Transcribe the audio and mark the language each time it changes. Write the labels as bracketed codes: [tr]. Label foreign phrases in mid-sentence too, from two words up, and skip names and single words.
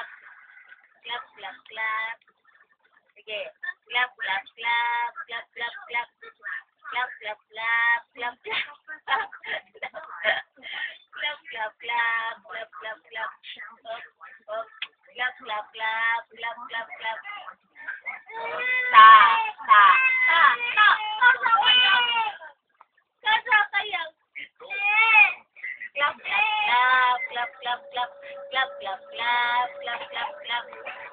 [en] Clap, clap, clap. Sige. Clap, clap, clap, clap, clap, clap. Clap, clap, clap, clap, clap. Clap, clap, clap, clap, clap, clap. Up, up. Clap, clap, clap, clap, clap, clap. Ta, ta, ta, ta. [tl] Kasa kaya. [en] Clap, clap, clap, clap, clap, clap, clap, clap, clap, clap, clap, clap.